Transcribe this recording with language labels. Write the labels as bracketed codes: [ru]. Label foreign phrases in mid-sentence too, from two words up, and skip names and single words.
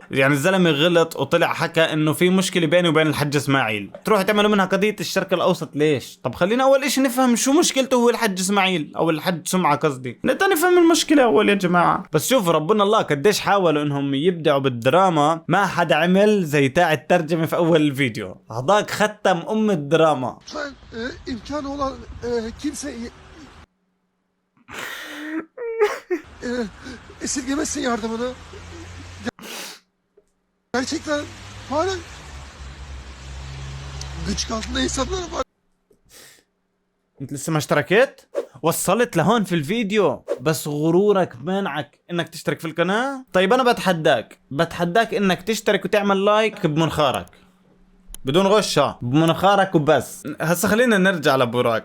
[ar] يعني الزلمة غلط وطلع حكى انه في مشكلة بينه وبين الحج اسماعيل، تروح تعملوا منها قضية الشرق الاوسط. ليش؟ طب خلينا اول اشي نفهم شو مشكلته هو الحج اسماعيل او الحج سمعة قصدي، نفهم المشكلة اول يا جماعة. بس شوفوا ربنا الله قديش حاولوا انهم يبدعوا بالدراما، ما حدا عمل زي تاع الترجمة في اول الفيديو. هذاك ختم الدراما. [tr] imkanı olan kimse esirgemezsin yardımını. Gerçekten hala gıcık altında insanlar var. [ar] انت لسه ما اشتركت؟ وصلت لهون في الفيديو بس غرورك منعك انك تشترك في القناة. طيب انا بتحداك انك تشترك وتعمل لايك بمنخارك بدون غشة، بمنخارك وبس. هسه خلينا نرجع لبوراك.